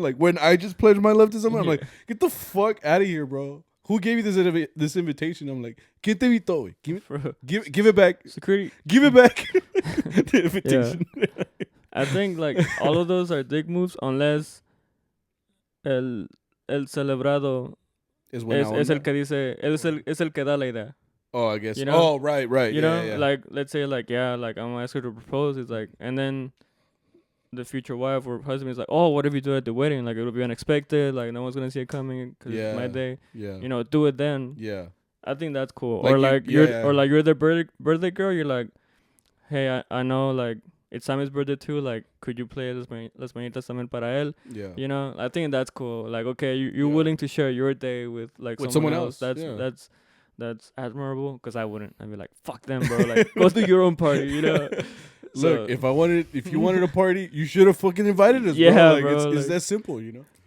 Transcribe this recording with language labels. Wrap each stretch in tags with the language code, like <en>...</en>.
<en>Like when I just pledged my love to someone, I'm like, get the fuck out of here, bro. Who gave you this invitation? I'm like,</en> <es>¿Quién te invitó?</es> <en>Give it back. Security. Give it back. The invitation. Yeah. I think like all of those are dick moves unless.</en> <es>El celebrado es el que dice, es el que da la idea.</es> <en>Oh, I guess. You know? Oh, right. You know, like let's say like like I'm gonna ask her to propose. It's like, and then the future wife or husband is like, oh, what if you do it at the wedding? Like it'll be unexpected. Like no one's gonna see it coming because it's my day. Yeah. You know, do it then. Yeah. I think that's cool. Like you're the birthday girl. You're like, hey, I know like. It's Sammy's birthday too. Like, could you play Las Manitas</en> <es>también para él?</es> <en>Yeah. You know, I think that's cool. Like, okay, you're willing to share your day with like someone else. That's admirable. Because I wouldn't. I'd be like, fuck them, bro. Like, go to your own party. You know. Look, if you wanted a party, you should have fucking invited us. Yeah, bro. Like, bro. It's that simple. You know.</en>